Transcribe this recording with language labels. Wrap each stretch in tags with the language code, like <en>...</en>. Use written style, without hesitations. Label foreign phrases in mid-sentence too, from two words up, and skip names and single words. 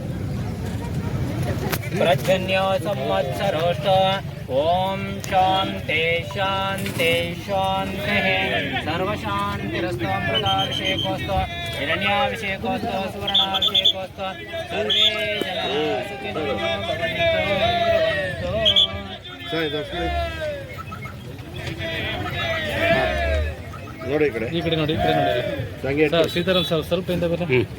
<sa>प्रजन्यो संवत्सरोष्ट ओम शांति शांति शांति सर्वशांतिरस्तु अमृताभिषेकोस्तु हिरण्याभिषेकोस्तु सुवर्णाभिषेकोस्तु सर्वे जनाः सुखिनो भवन्तु।</sa> <kn>ನೋಡಿ ಈ ಕಡೆ ನೋಡಿ ಸರ್ ಸೀತಾರಾಮ್ ಸರ್ ಸ್ವಲ್ಪ ಇಂದ ಬನ್ನಿ.</kn>